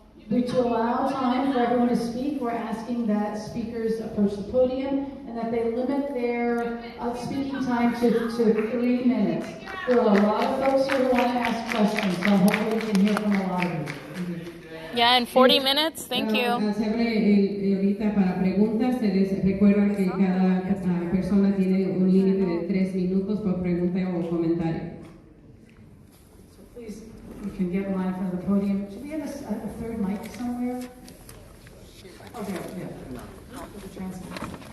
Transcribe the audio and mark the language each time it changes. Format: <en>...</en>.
<en>To allow time for everyone to speak, we're asking that speakers approach the podium and that they limit their speaking time to 3 minutes. There are a lot of folks here who want to ask questions, so hopefully we can hear from a lot of you. Yeah, in 40 minutes. Thank you.</en> <es>Ahorita para preguntas, se les recuerda que cada persona tiene un límite de 3 minutos por pregunta o comentario.</es> <en>You can get in line in front of the podium. Should we have a third mic somewhere? Oh, there, yeah. The translator.</en>